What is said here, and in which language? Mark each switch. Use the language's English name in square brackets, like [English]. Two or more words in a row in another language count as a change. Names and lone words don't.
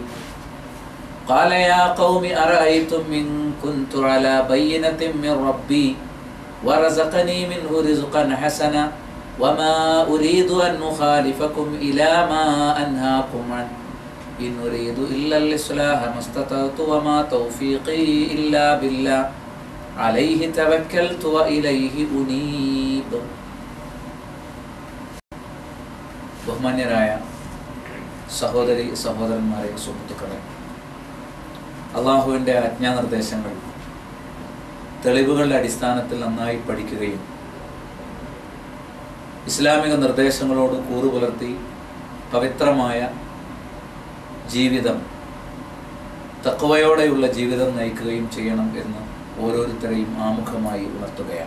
[Arabic] قال يا قوم أرأيتم إن كنت على بينة من ربي ورزقني منه رزقا حسنا وما أريد أن أخالفكم إلى ما أنهاكم عنه إن أريد إلا الإصلاح ما استطعت وما توفيقي إلا بالله عليه توكلت وإليه أنيب. [Malayalam] ബഹുമാന്യരായ സഹോദരി സഹോദരന്മാരെ, സുഹൃത്തുക്കളെ, അള്ളാഹുവിൻ്റെ ആജ്ഞാനിർദ്ദേശങ്ങൾ തെളിവുകളുടെ അടിസ്ഥാനത്തിൽ നന്നായി പഠിക്കുകയും ഇസ്ലാമിക നിർദ്ദേശങ്ങളോട് കൂറുപുലർത്തി പവിത്രമായ ജീവിതം, തഖ്വയോടെയുള്ള ജീവിതം നയിക്കുകയും ചെയ്യണം എന്ന് ഓരോരുത്തരെയും ആമുഖമായി ഉണർത്തുകയാണ്.